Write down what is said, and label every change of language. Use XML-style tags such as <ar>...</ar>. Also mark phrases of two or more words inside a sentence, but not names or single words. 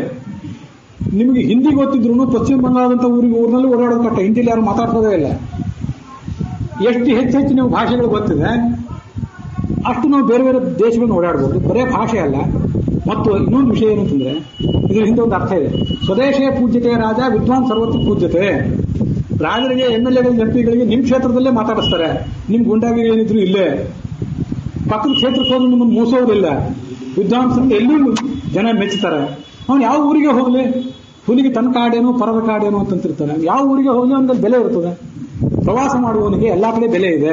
<kn>ನಿಮಗೆ ಹಿಂದಿ ಗೊತ್ತಿದ್ರು ಪಶ್ಚಿಮ ಬಂಗಾಳದಂತ ಊರಿನಲ್ಲಿ ಓಡಾಡೋದು ಕಷ್ಟ. ಹಿಂದಿಲಿ ಯಾರು ಮಾತಾಡ್ಸೋದೇ ಇಲ್ಲ. ಎಷ್ಟು ಹೆಚ್ಚು ನೀವು ಭಾಷೆಗಳು ಗೊತ್ತಿದೆ ಅಷ್ಟು ನಾವು ಬೇರೆ ಬೇರೆ ದೇಶಗಳನ್ನು ಓಡಾಡ್ಬೋದು. ಬರೇ ಭಾಷೆ ಅಲ್ಲ, ಮತ್ತು ಇನ್ನೊಂದು ವಿಷಯ ಏನಂತಂದ್ರೆ ಇದ್ರ ಹಿಂದೆ ಒಂದು ಅರ್ಥ ಇದೆ.</kn> <sa>ಸ್ವದೇಶೇ ಪೂಜ್ಯತೆ ರಾಜ ವಿದ್ವಾನ್ ಸರ್ವತ್ರ ಪೂಜ್ಯತೆ.</sa> <kn>ರಾಜರಿಗೆ MLA MP ನಿಮ್ಮ ಕ್ಷೇತ್ರದಲ್ಲೇ ಮಾತಾಡಿಸ್ತಾರೆ. ನಿಮ್ ಗುಂಡಾಗಿರಿ ಏನಿದ್ರು ಇಲ್ಲೇ, ಪಕ್ಕದ ಕ್ಷೇತ್ರಕ್ಕೆ ಹೋಗಿ ನಿಮ್ಮನ್ನು ಮೂಸೋದಿಲ್ಲ. ವಿದ್ವಾಂಸರಿಗೆ ಎಲ್ಲೂ ಜನ ಮೆಚ್ಚುತ್ತಾರೆ. ಅವನು ಯಾವ ಊರಿಗೆ ಹೋಗಲಿ, ಹುಲಿಗೆ ತನ್ನ ಕಾಡೇನು ಪರದ ಕಾಡೇನು ಅಂತಂತಿರ್ತಾನೆ. ಯಾವ ಊರಿಗೆ ಹೋಗಲಿ ಅವನಿಗೆ ಬೆಲೆ ಇರ್ತದೆ. ಪ್ರವಾಸ ಮಾಡುವವನಿಗೆ ಎಲ್ಲಾ ಕಡೆ ಬೆಲೆ ಇದೆ.</kn>